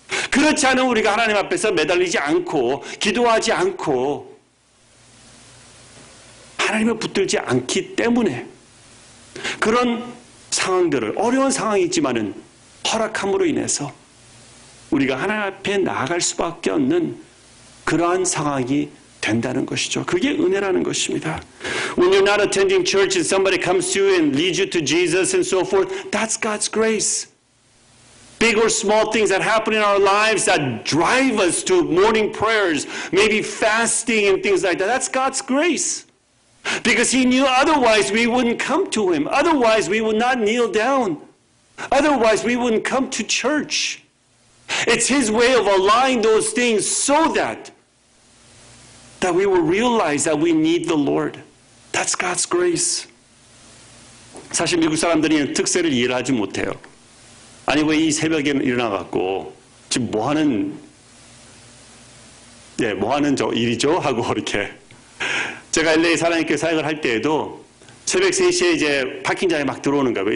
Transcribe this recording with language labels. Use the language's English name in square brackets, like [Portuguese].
[Korean] 그렇지 않은 우리가 하나님 앞에서 매달리지 않고 기도하지 않고 하나님을 붙들지 않기 때문에 그런 상황들을, 어려운 상황이지만은 허락함으로 인해서 우리가 하나님 앞에 나아갈 수밖에 없는 그러한 상황이 된다는 것이죠. 그게 은혜라는 것입니다. [English] When you're not attending church and somebody comes to you and leads you to Jesus and so forth, that's God's grace. Big or small things that happen in our lives that drive us to morning prayers, maybe fasting and things like that, that's God's grace. Because He knew otherwise we wouldn't come to Him. Otherwise we would not kneel down. Otherwise we wouldn't come to church. It's His way of allowing those things so that we will realize that we need the Lord. That's God's grace. [Korean] 사실 미국 사람들이 특세를 이해를 하지 못해요. 아니 왜 이 새벽에 일어나갖고 지금 뭐 하는 저 일이죠? 하고 이렇게. 제가 LA 사랑교회 사역을 할 때에도 새벽 3시에 이제 파킹장에 막 들어오는 거예요.